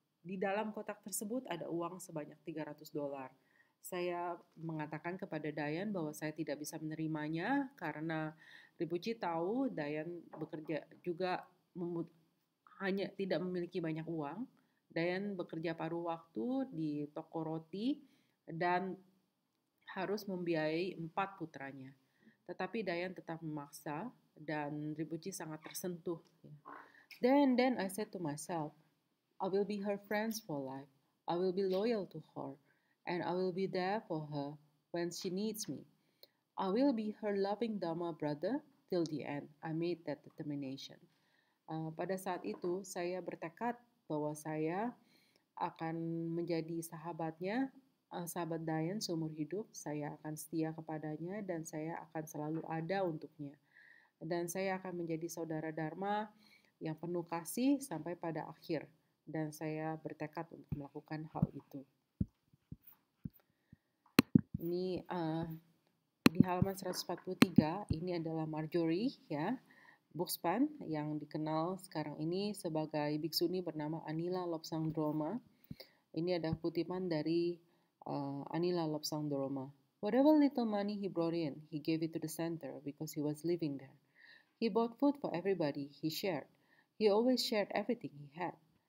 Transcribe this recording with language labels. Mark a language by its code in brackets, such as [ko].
[id] Di dalam kotak tersebut ada uang sebanyak $300. Saya mengatakan kepada Dayan bahwa saya tidak bisa menerimanya karena Rinpoche tahu Dayan bekerja juga hanya tidak memiliki banyak uang. Dayan bekerja paruh waktu di toko roti dan harus membiayai 4 putranya. Tetapi Dayan tetap memaksa dan Rinpoche sangat tersentuh. [en] Then I said to myself, I will be her friends for life. I will be loyal to her and I will be there for her when she needs me. I will be her loving Dharma brother till the end. I made that determination. [id] Pada saat itu saya bertekad bahwa saya akan menjadi sahabatnya, sahabat Dayan seumur hidup. Saya akan setia kepadanya dan saya akan selalu ada untuknya. Dan saya akan menjadi saudara Dharma yang penuh kasih sampai pada akhir. Dan saya bertekad untuk melakukan hal itu. Ini di halaman 143, ini adalah Marjorie ya, Buxpan yang dikenal sekarang ini sebagai biksuni bernama Anila Lobsang Droma. Ini ada kutipan dari Anila Lobsang Droma. [en] Whatever little money he brought in, he gave it to the center because he was living there. He bought food for everybody, he shared. He always shared everything he had.